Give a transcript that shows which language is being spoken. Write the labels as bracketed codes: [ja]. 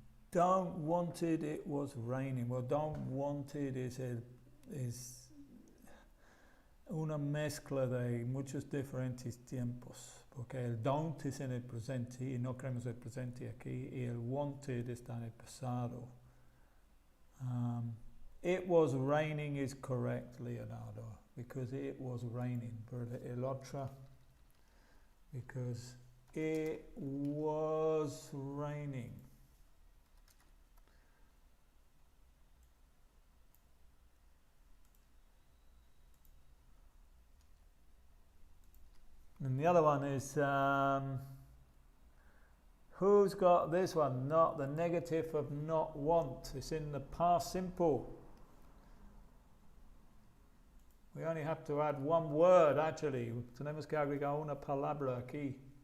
[en] Don't wanted it was raining. [es] Well, don't wanted is una mezcla de muchos diferentes tiempos, porque el don't es en el presente y no queremos el presente aquí, y el wanted está en el pasado. [en] It was raining is correct, Leonardo, because it was raining. [es] Pero el otro, [en] because it was raining. And the other one is, who's got this one? Not the negative of not want. It's in the past simple. We only have to add one word, actually. [es] Tenemos que agregar una palabra aquí.